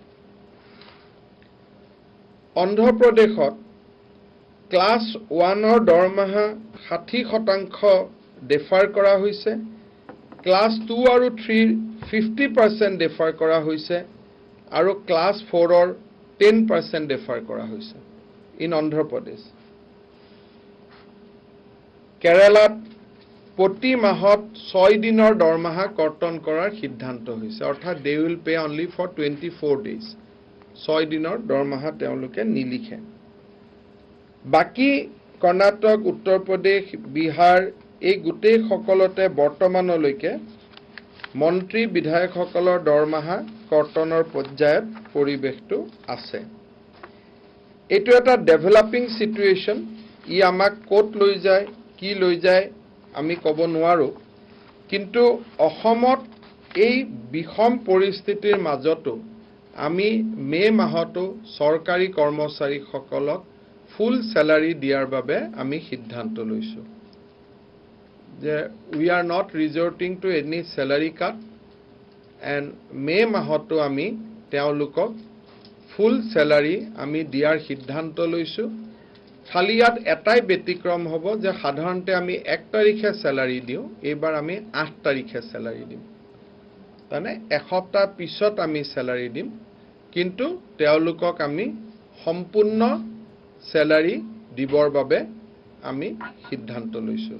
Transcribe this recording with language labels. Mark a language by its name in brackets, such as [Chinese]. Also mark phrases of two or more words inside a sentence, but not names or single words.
[Assamese] অন্ধ্ৰ প্ৰদেশত ক্লাছ 1 ৰ দৰমহা 60% ডিফাৰ কৰা হৈছে ক্লাছ 2 আৰু 3 50% ডিফাৰ কৰা হৈছে আৰু ক্লাছ 4 ৰ 10% ডিফাৰ কৰা হৈছে ইন অন্ধ্ৰ প্ৰদেশ কেৰালাত প্ৰতি মাহত 6 দিনৰ দৰমহা কৰ্তন কৰাৰ সিদ্ধান্ত হৈছে অৰ্থাৎ [English] they will pay only for 24 days [Assamese] 6 দিনৰ দৰমহা তেওঁলোকে নিলিখে বাকি কৰ্ণাটক, উত্তৰ প্ৰদেশ, বিহাৰ এই গোটেই সকলতে বৰ্তমানলৈকে মন্ত্ৰী বিধায়কসকলৰ দৰমহা কৰ্তনৰ পৰ্যায়ত পৰিৱেশটো আছে। এইটো এটা [English] developing situation. [Assamese] ই আমাক ক'ত লৈ যায়, কি লৈ যায় আমি ক'ব নোৱাৰো। কিন্তু অসমত এই বিষম পৰিস্থিতিৰ মাজতো আমি মে মাহতো চৰকাৰী কৰ্মচাৰীসকলক [English] full salary [Assamese] দিয়াৰ বাবে আমি সিদ্ধান্ত লৈছো যে [English] we are not resorting to any salary cut and [Assamese] মে মাহতো আমি তেওঁলোকক [English] full salary [Assamese] আমি দিয়াৰ সিদ্ধান্ত লৈছো। খালি ইয়াত এটাই ব্যতিক্ৰম হ'ব যে সাধাৰণতে আমি 1 তাৰিখে স্যালাৰি দিওঁ, এইবাৰ আমি 8 তাৰিখে স্যালাৰি দিম। মানে এসপ্তাহ পিছত আমি স্যালাৰি দিম, কিন্তু তেওঁলোকক আমি সম্পূৰ্ণ স্যালাৰি দিবৰ বাবে আমি সিদ্ধান্ত লৈছো।